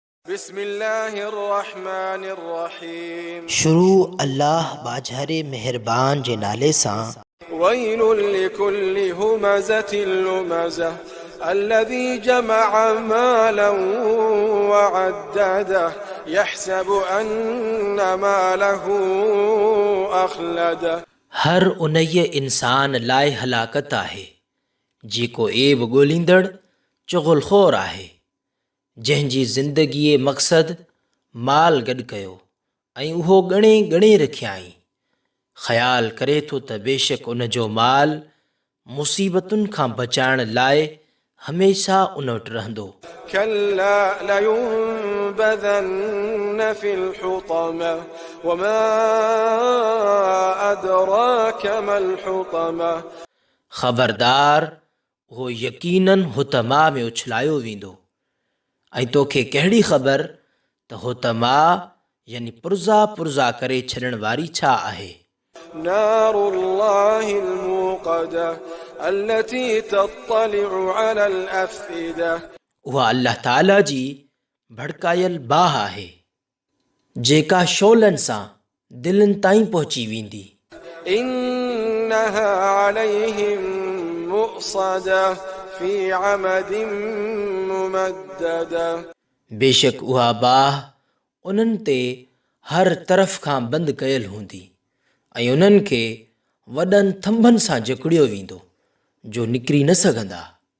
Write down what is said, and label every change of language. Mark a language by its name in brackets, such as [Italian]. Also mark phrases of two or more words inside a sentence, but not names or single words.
[Arabic] بسم الله الرحمن الرحيم. [Sindhi] شروع اللہ باجھر مہربان جے نالے سان. [Arabic] ويل لكل همزة لمزة الذي جمع مالا وعدده يحسب أن ماله أخلده. [Sindhi] ہر انہی انسان لائے ہلاکت ہے جیکو ایب گولینदड़ چغل خور ہے جن جی زندگی مقصد مال گڈ کयो ऐं उहो ॻणे ॻणे रखियाई. ख़्याल करे थो त बेशक उन जो माल मुसीबतुनि खां बचाइण लाइ हमेशा उन वटि रहंदो. [Arabic] كلا لينبذن في الحطمة وما أدراك ما الحطمة. [Sindhi] ख़बरदार उहो यकीनन हुतमा में उछलायो वेंदो. ऐं तोखे कहिड़ी ख़बर त हुतमा यानी पुरज़ा पुरज़ा करे छॾण वारी छा आहे. [Arabic] نار الله الموقدة التي تطلع على الأفئدة. [Sindhi] उहा अल्लाह ताला जी भड़कायल बाह आहे जेका शोलनि सां दिलनि ताईं पहुची वेंदी. [Arabic] إنها عليهم مؤصدة في عمد ممددة. [Sindhi] बेशक उहा बाह उन्हनि ते हर तरफ़ खां बंदि कयल हूंदी ऐं उन्हनि खे वॾनि थंभनि सां जकड़ियो वेंदो जो निकिरी न सघंदा.